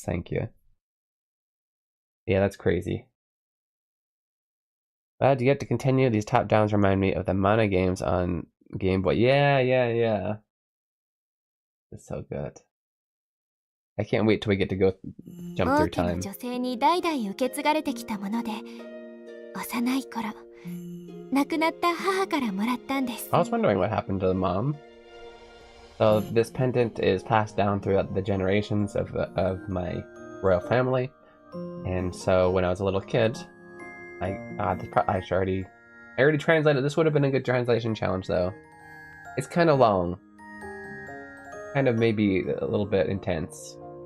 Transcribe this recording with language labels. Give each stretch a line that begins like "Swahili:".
English: Thank you. Yeah, that's crazy. Do you get to continue? These top downs remind me of the Mana games on Game Boy. Yeah. It's so good. I can't wait till we get to go jump through
Japanese: 王家の
English: time.
Japanese: 女性に代々受け継がれてきたもので、幼い頃、亡くなった母からもらったんです。
English: I was wondering what happened to the mom. So this pendant is passed down throughout the generations of my royal family, and so when I was a little kid, I already translated. This would have been a good translation challenge though. It's kind of long, kind of maybe a little bit intense.